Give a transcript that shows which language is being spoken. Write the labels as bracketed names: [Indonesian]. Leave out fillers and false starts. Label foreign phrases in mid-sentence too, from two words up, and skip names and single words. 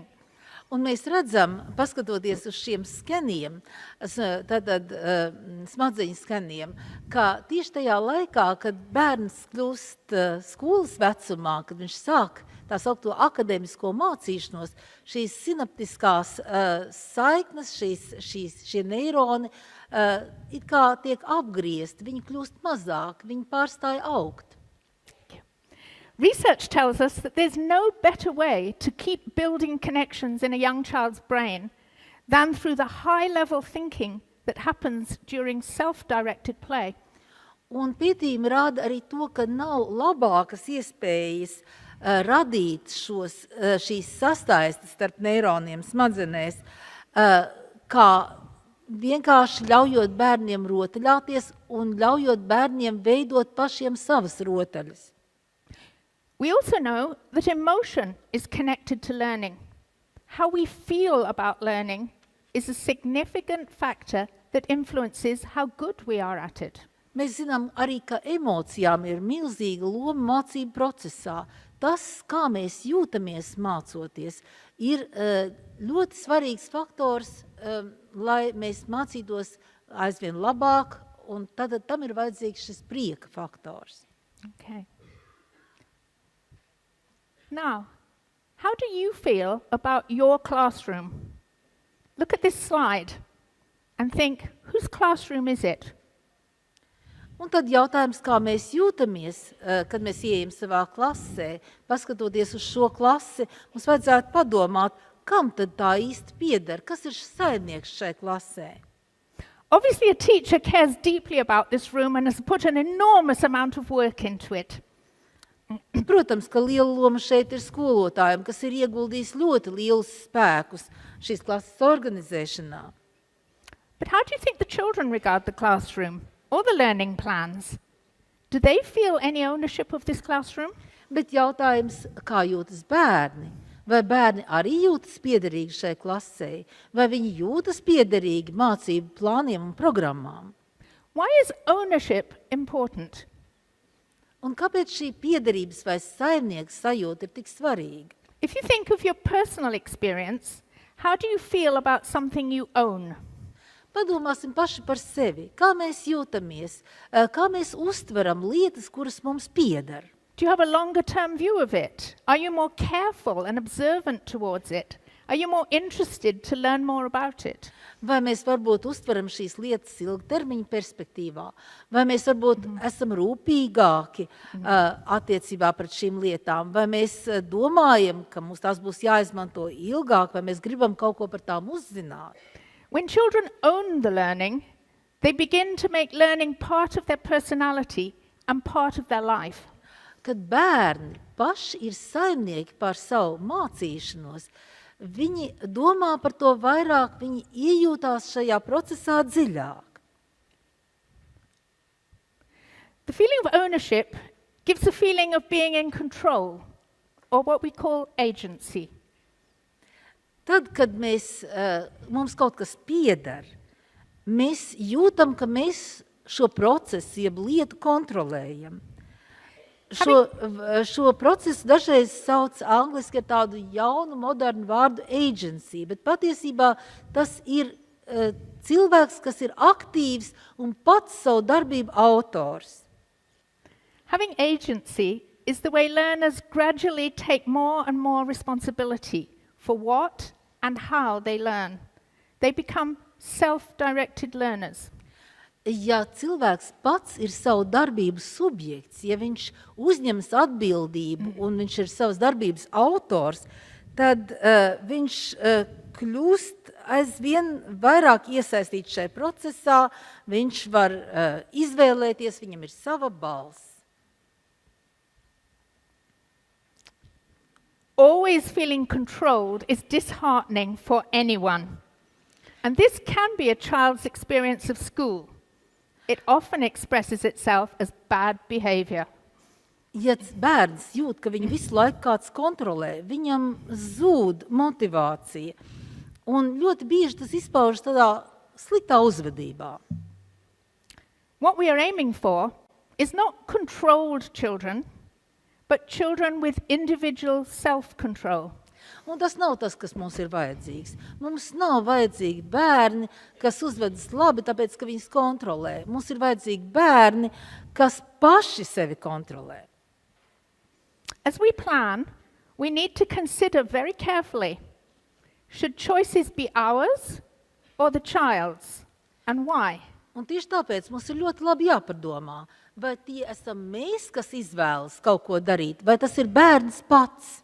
[Latvian] Un mēs redzam, paskatoties uz šiem skeniem, tātad smadzeņu skeniem, ka tieši tajā laikā, kad bērns kļūst skolas vecumā, kad viņš sāk tā saukto akadēmisko mācīšanos, šīs sinaptiskās saiknes, šie neironi it kā tiek apgriezti, viņi kļūst mazāk, viņi pārstāja augt. [English] Research tells us that there's no better way to keep building connections in a young child's brain than through the high-level thinking that happens during self-directed play. [Latvian] Un pētījumi rāda arī to, ka nav labākas iespējas radīt šīs sastaistes starp neironiem smadzenēs, kā vienkārši ļaujot bērniem rotaļāties un ļaujot bērniem veidot pašiem savas rotaļas. [English] We also know that emotion is connected to learning. How we feel about learning is a significant factor that influences how good we are at it. [Latvian] Mēs zinām arī, ka emocijām ir milzīga loma mācību procesā. Tas, kā mēs jūtamies mācoties, ir ļoti svarīgs faktors, lai mēs mācītos aizvien labāk, un tad tam ir vajadzīgs šis prieka faktors. [English] Okay. Now, how do you feel about your classroom? Look at this slide and think, whose classroom is it? [Latvian] Un tad jautājums, kā mēs jūtamies, kad mēs ieejam savā klasē, paskatoties uz šo klasi, mums vajadzētu padomāt, kam tad tā īsti pieder, kas ir saimnieks šai klasē. [English] Obviously, a teacher cares deeply about this room and has put an enormous amount of work into it. [Latvian] Protams, ka liela loma šeit ir skolotājiem, kas ir ieguldījis ļoti lielus spēkus šīs klases organizēšanā. [English] But how do you think the children regard the classroom or the learning plans? Do they feel any ownership of this classroom? [Latvian] Bet jautājums, kā jūtas bērni? Vai bērni arī jūtas piederīgi šai klasē? Vai viņi jūtas piederīgi mācību plāniem un programmām? [English] Why is ownership important? [Latvian] Un kāpēc šī piederības vai saimnieka sajūta ir tik svarīga? [English] If you think of your personal experience, how do you feel about something you own? [Latvian] Padomāsim paši par sevi. Kā mēs jūtamies? Kā mēs uztveram lietas, kuras mums pieder? [English] Do you have a longer-term view of it? Are you more careful and observant towards it? Are you more interested to learn more about it? [Latvian] Vai mēs varbūt uztveram šīs lietas ilgtermiņa perspektīvā? Vai mēs varbūt esam rūpīgāki attiecībā pret šīm lietām? Vai mēs domājam, ka mums tās būs jāizmanto ilgāk, vai mēs gribam kaut ko par tām uzzināt? [English] When children own the learning, they begin to make learning part of their personality and part of their life. [Latvian] Kad bērni paši ir saimnieki par savu mācīšanos, viņi domā par to vairāk, viņi iejūtās šajā procesā dziļāk. [English] The feeling of ownership gives a feeling of being in control, or what we call agency. [Latvian] Tad, kad mums kaut kas pieder, mēs jūtam, ka mēs šo procesu, jeb lietu kontrolējam. Šo procesu dažreiz sauc angliski ar tādu jaunu, modernu vārdu agency, bet patiesībā tas ir cilvēks, kas ir aktīvs un pats savu darbību autors. [English] Having agency is the way learners gradually take more and more responsibility for what and how they learn. They become self-directed learners. [Latvian] Ja cilvēks pats ir savu darbību subjekts, ja viņš uzņemas atbildību un viņš ir savas darbības autors, tad viņš kļūst aizvien vairāk iesaistīts šajā procesā, viņš var izvēlēties, viņam ir sava balss. [English] Always feeling controlled is disheartening for anyone. And this can be a child's experience of school. It often expresses itself as bad behavior. [Latvian] Ja bērns jūt, ka viņu visu laiku kāds kontrolē, viņam zūd motivācija. Un ļoti bieži tas izpaužas tādā sliktā uzvedībā. [English] What we are aiming for is not controlled children, but children with individual self-control. [Latvian] Un tas nav tas, kas mums ir vajadzīgs. Mums nav vajadzīgi bērni, kas uzvedas labi, tāpēc, ka viņus kontrolē. Mums ir vajadzīgi bērni, kas paši sevi kontrolē. [English] As we plan, we need to consider very carefully, should choices be ours or the child's, and why? [Latvian] Un tieši tāpēc mums ir ļoti labi jāpadomā, vai tie esam mēs, kas izvēlas kaut ko darīt, vai tas ir bērns pats.